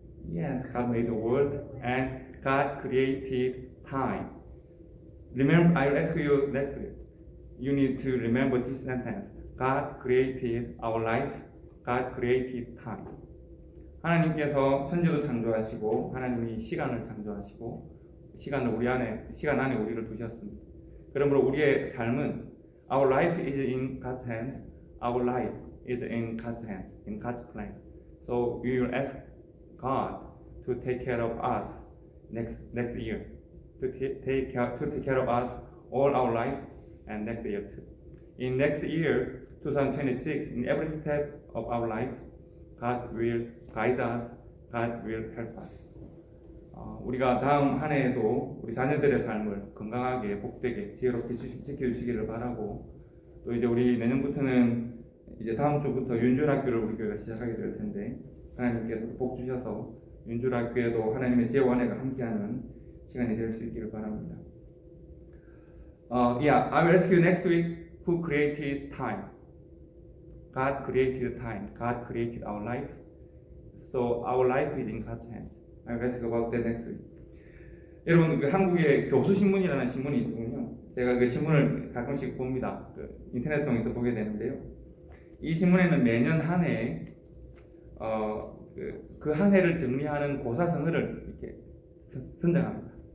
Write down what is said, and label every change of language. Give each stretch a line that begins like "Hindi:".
English: Yes, God made the world and God created time. Remember, I'll ask you next week. You need to remember this sentence. God created our life. God created time.
Korean: 하나님께서 천지도 창조하시고 하나님이 시간을 창조하시고 시간 안에 우리를 두셨습니다. 그러므로 우리의 삶은
English: our life is in God's hands. Our life is in God's hands, in God's plan. So we will ask God to take care of us next year. To take care of us all our life and next year too. In next year, 2026, in every step of our life, God will guide us, God will help us.
Korean: 우리가 다음 한 해에도 우리 자녀들의 삶을 건강하게, 복되게, 지혜롭게 지켜주시기를 바라고, 또 이제 우리 내년부터는 이제 다음 주부터 윤주학교를 우리 교회가 시작하게 될 텐데, 하나님께서 복 주셔서 윤주학교에도 하나님의 지혜와 은혜가 함께하는 시간이 될 수 있기를 바랍니다.
English: Yeah, I will ask you next week, who created time? God created time. God created our life. So our life is in God's hands. I will ask about that next week.
Korean: 여러분, 그 한국의 교수신문이라는 신문이 있군요. 제가 그 신문을 가끔씩 봅니다. 인터넷 통해서 보게 되는데요. 이 신문에는 매년 한 해 그 한 해를 정리하는 고사성어를 이렇게 선정합니다.